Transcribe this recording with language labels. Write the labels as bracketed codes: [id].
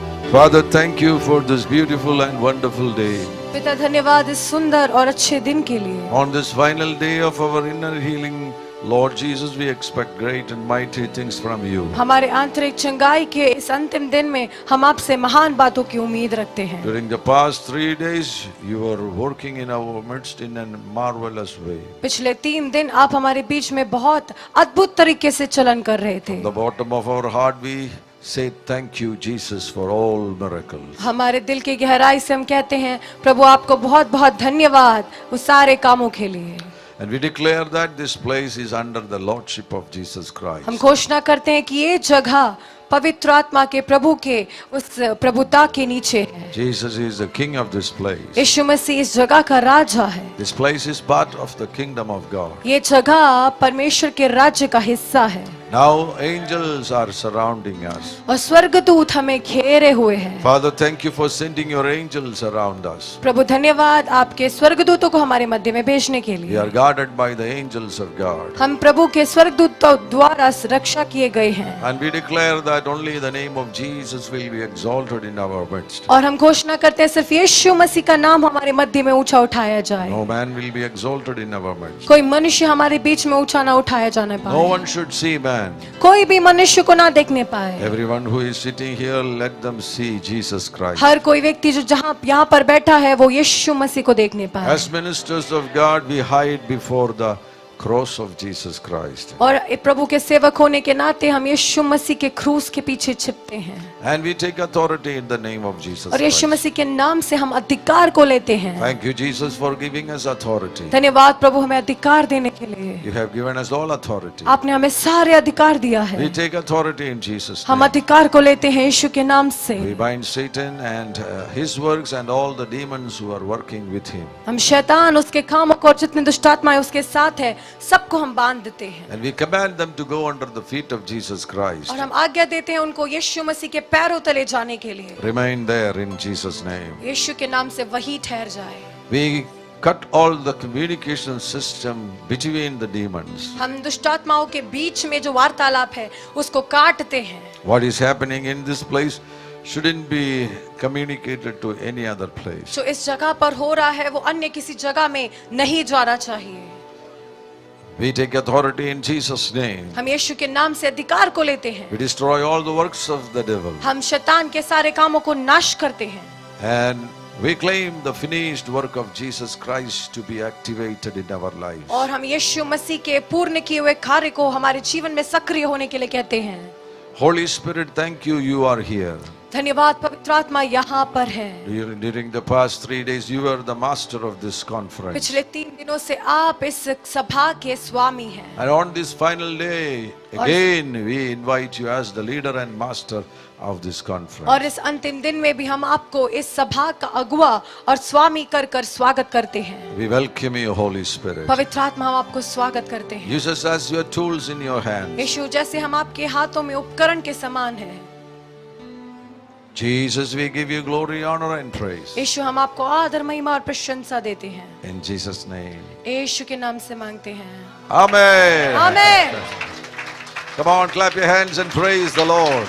[en] Father, thank you for this beautiful and wonderful day. [hi] पिता धन्यवाद इस सुंदर और अच्छे दिन के लिए। [en] On this final day of our inner healing, Lord Jesus, we expect great and mighty things from you. [hi] हमारे आंतरिक चंगाई के इस अंतिम दिन में हम आपसे महान बातों की उम्मीद रखते हैं। [en] During the past 3 days, you were working in our midst in a marvelous way. [hi] पिछले 3 दिन आप हमारे बीच में बहुत अद्भुत तरीके से चलन कर रहे थे। [en] From the bottom of our heart, we say thank you, Jesus, for all miracles. [hi] हमारे दिल की गहराई से हम कहते हैं प्रभु आपको बहुत बहुत धन्यवाद उस सारे कामों के लिए। [en] And we declare that this place is under the lordship of Jesus Christ. [hi] हम घोषणा करते हैं कि ये जगह पवित्र आत्मा के प्रभु के उस प्रभुता के नीचे है। [en] Jesus is the king of this place. [hi] यीशु मसीह इस जगह का राजा है। [en] This place is part of the kingdom of God. [hi] ये जगह परमेश्वर के राज्य का हिस्सा है। [en] Now angels are surrounding us. [hi] और स्वर्गदूत हमें घेरे हुए हैं। [en] Father, thank you for sending your angels around us. [hi] प्रभु धन्यवाद आपके स्वर्गदूतों को हमारे मध्य में भेजने के [en] We [hi] लिए। [en] are guarded by the angels of God. [hi] हम प्रभु के स्वर्गदूतों द्वारा रक्षा किए गए हैं। [en] And we declare that only the name of Jesus will be exalted in our midst. [hi] और हम घोषणा करते हैं सिर्फ यीशु मसीह का नाम हमारे मध्य में ऊंचा उठाया जाए। [en] No man will be exalted in our midst. [hi] कोई मनुष्य हमारे बीच में ऊंचा ना उठाया जाने [en] No [hi] पाए। [en] one should see man. [hi] कोई भी मनुष्य को ना देखने पाए। [en] Everyone who is sitting here, let them see Jesus Christ. [hi] हर कोई व्यक्ति जो जहाँ यहाँ पर बैठा है वो यीशु मसीह को देखने पाए। [en] As ministers of God, we hide before the cross of Jesus Christ. [hi] और प्रभु के सेवक होने के नाते हम यीशु मसीह के क्रूस के पीछे छिपते हैं। [en] And we take authority in the name of Jesus [hi] और यीशु [en] Christ. [hi] मसीह के नाम से हम अधिकार को लेते हैं। [en] Thank you, Jesus, for giving us authority. [hi] धन्यवाद प्रभु हमें अधिकार देने के लिए। [en] You have given us all authority. [hi] आपने हमें सारे अधिकार दिया है। [en] We take authority in Jesus' [hi] हम [en] name. [hi] अधिकार को लेते हैं यीशु के नाम से। [en] We bind Satan and his works and all the demons who are working with him. [hi] हम शैतान उसके कामों को और जितने दुष्ट आत्माएं उसके साथ है सबको हम बांध देते हैं। [en] And we command them to go under the feet of Jesus Christ. [hi] और हम आज्ञा देते हैं उनको यीशु मसीह के पैरों तले जाने के लिए। [en] Remain there in Jesus' name. [hi] यीशु के नाम से वही ठहर जाए। [en] We cut all the communication system between the demons. [hi] हम दुष्ट आत्माओं के बीच में जो वार्तालाप है उसको काटते हैं। [en] What is happening in this place shouldn't be communicated to any other place. [hi] जो इस जगह पर हो रहा है वो अन्य किसी जगह में नहीं जाना चाहिए। [en] We take authority in Jesus' name. [hi] हम यीशु के नाम से अधिकार को लेते हैं। [en] We destroy all the works of the devil. [hi] हम शैतान के सारे कामों को नाश करते हैं। [en] And we claim the finished work of Jesus Christ to be activated in our lives. [hi] और हम यीशु मसीह के पूर्ण किए हुए कार्य को हमारे जीवन में सक्रिय होने के लिए कहते हैं। [en] Holy Spirit, thank you, you are here. [hi] धन्यवाद पवित्र आत्मा यहाँ पर है। [en] During the past 3 days, you are the master of this conference. [hi] पिछले 3 दिनों से आप इस सभा के स्वामी हैं। [en] And on this final day, again we invite you as the leader and master of this conference. [hi] और इस अंतिम दिन में भी हम आपको इस सभा का अगुवा और स्वामी कर कर स्वागत करते हैं। [en] We welcome you, Holy Spirit. [hi] पवित्र आत्मा हम आपको स्वागत करते हैं। [en] Use us as your tools in your hands. [hi] यीशु जैसे हम आपके हाथों में उपकरण के समान हैं। [en] Jesus, we give you glory, honor and praise. [hi] यीशु हम आपको आदर महिमा और प्रशंसा देते हैं। [en] In Jesus' name. [hi] यीशु के नाम से मांगते हैं। [en] Amen. [hi] आमीन। [en] Come on, clap your hands and praise the Lord.